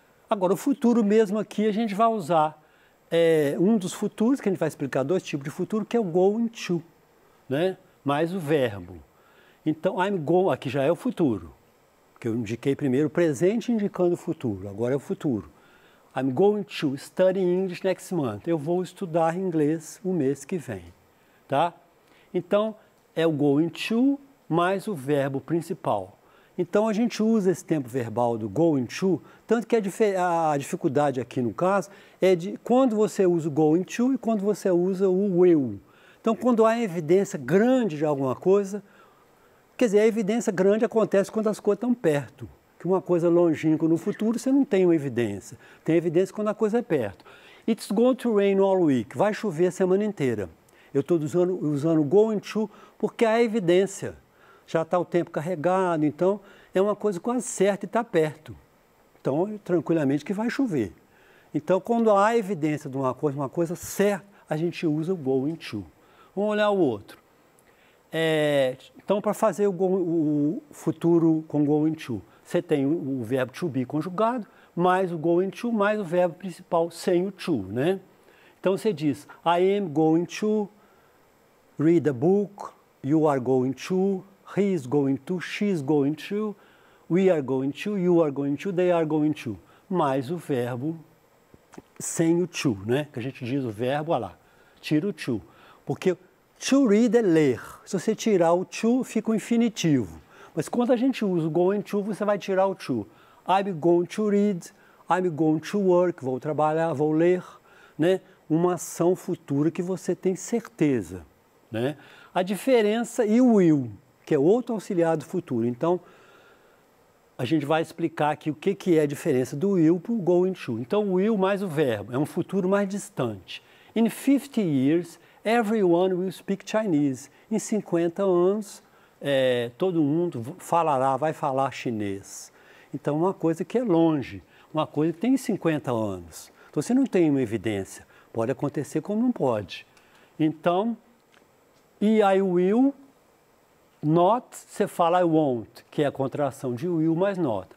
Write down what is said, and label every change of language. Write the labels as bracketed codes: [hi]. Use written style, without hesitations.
[pt] Agora, o futuro mesmo aqui a gente vai usar um dos futuros, que a gente vai explicar 2 tipos de futuro, que é o going to, né? Mais o verbo. Então, aqui já é o futuro, que eu indiquei primeiro o presente indicando o futuro, agora é o futuro. [en] I'm going to study English next month. [pt] Eu vou estudar inglês o mês que vem, tá? Então, é o going to mais o verbo principal. Então, a gente usa esse tempo verbal do going to, tanto que a dificuldade aqui no caso é de quando você usa o going to e quando você usa o will. Então, quando há evidência grande de alguma coisa, quer dizer, a evidência grande acontece quando as coisas estão perto. Que uma coisa longínqua no futuro, você não tem uma evidência. Tem evidência quando a coisa é perto. [en] It's going to rain all week. [pt] Vai chover a semana inteira. Eu estou usando going to porque há evidência. Já está o tempo carregado, então é uma coisa quase certa e está perto. Então, tranquilamente que vai chover. Então, quando há evidência de uma coisa certa, a gente usa o going to. Vamos olhar o outro. Então, para fazer o futuro com going to, você tem o verbo to be conjugado, mais o going to, mais o verbo principal sem o to, né? Então, você diz, [en] I am going to read a book, you are going to, he is going to, she is going to, we are going to, you are going to, they are going to. [pt] Mais o verbo sem o to, né? Que a gente diz o verbo, olha lá, tira o to. Porque to read é ler. Se você tirar o to, fica o infinitivo. Mas quando a gente usa o going to, você vai tirar o to. [en] I'm going to read, I'm going to work, [pt] vou trabalhar, vou ler, né? Uma ação futura que você tem certeza, né? A diferença e o will, que é outro auxiliar do futuro. Então, a gente vai explicar aqui o que é a diferença do will para o going to. Então, o will mais o verbo, é um futuro mais distante. [en] In 50 years, everyone will speak Chinese. [pt] Em 50 anos, todo mundo vai falar chinês. Então, uma coisa que é longe, uma coisa que tem 50 anos. Então, você não tem uma evidência. Pode acontecer como não pode. Então, e [en] I will not, [pt] você fala [en] I won't, [pt] que é a contração de will mais not.